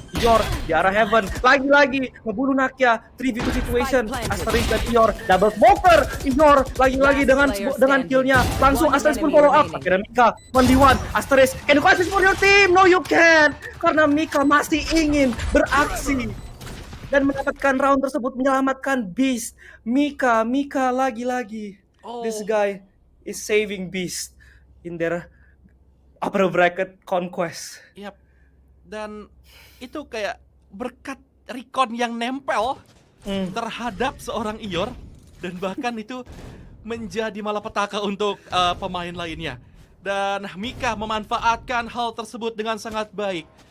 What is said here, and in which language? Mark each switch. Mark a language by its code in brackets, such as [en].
[id] Ior di arah Heaven, lagi-lagi ngebunuh Nakia, 3v2 situation, Asteris dan Ior, double smoker, Ior lagi-lagi dengan killnya, langsung Asteris pun follow up, tapi ada Mika, 1v1, Asteris, [en] can you catch this for your team? No you can't, [id] karena Mika masih ingin beraksi dan mendapatkan round tersebut, menyelamatkan Beast. [en] Mika [id] lagi-lagi, [en] this guy is saving Beast in their upper bracket conquest. Yap. [id] Dan itu kayak berkat recon yang nempel terhadap seorang Ior, dan bahkan itu menjadi malapetaka untuk pemain lainnya. Dan Mika memanfaatkan hal tersebut dengan sangat baik.